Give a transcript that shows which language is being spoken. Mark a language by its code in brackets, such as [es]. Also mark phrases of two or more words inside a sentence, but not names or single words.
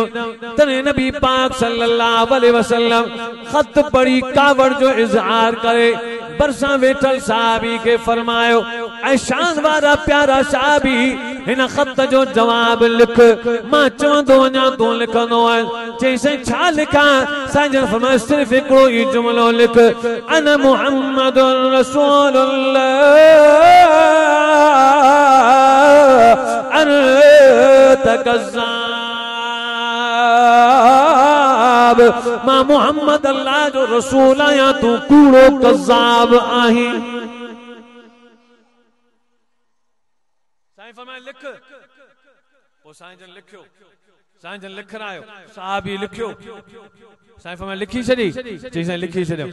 [sd] तॾहिं नबी पाक [ar] صلى الله عليه وسلم [sd] खत पढ़ी कावड़ जो इज़हार करे बरसां वेठल साहबी के फरमायो, ऐं शान वारा प्यारा साहबी हिन खत जो जवाब लिख। मां चवंदो वञा तूं लिखंदो आहीं। चईं छा लिखां? साईं जन फरमायो सिर्फ़ हिकिड़ो ई जुमिलो लिख, [ar] أنا محمد رسول الله أنت كذاب. [sd] मां मोहम्मद अल्लाह जो रसूल आहियां, तू कूड़ो कज़्ज़ाब आहीं। साईं फरमाए लिख। पोइ साईं जन लिखियो, साईं जन लिखरायो, साहबी लिखियो। साईं फरमाए लिखी छॾी? चई साईं लिखी छॾियो।